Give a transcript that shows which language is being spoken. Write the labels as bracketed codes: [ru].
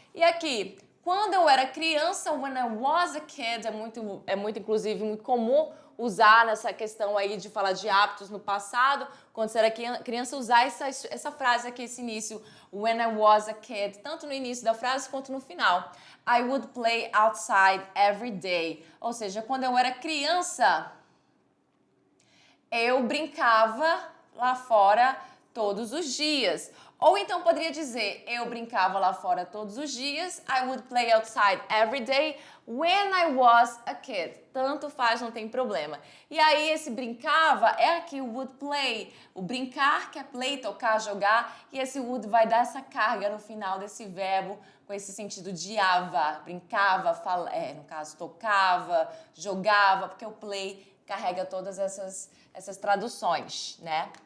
[pt] E aqui, quando eu era criança, [en] when I was a kid, [pt] inclusive, muito comum usar nessa questão aí de falar de hábitos no passado, quando você era criança, usar essa frase aqui, esse início, when I was a kid, tanto no início da frase quanto no final. [en] I would play outside every day. [pt] Ou seja, quando eu era criança, eu brincava lá fora todos os dias. Ou então poderia dizer, eu brincava lá fora todos os dias. [en] I would play outside every day when I was a kid. [pt] Tanto faz, não tem problema. E aí esse brincava é aqui o would play. O brincar, que é play, tocar, jogar. E esse would vai dar essa carga no final desse verbo com esse sentido de ava. Brincava, no caso tocava, jogava, porque o play carrega todas essas traduções, né?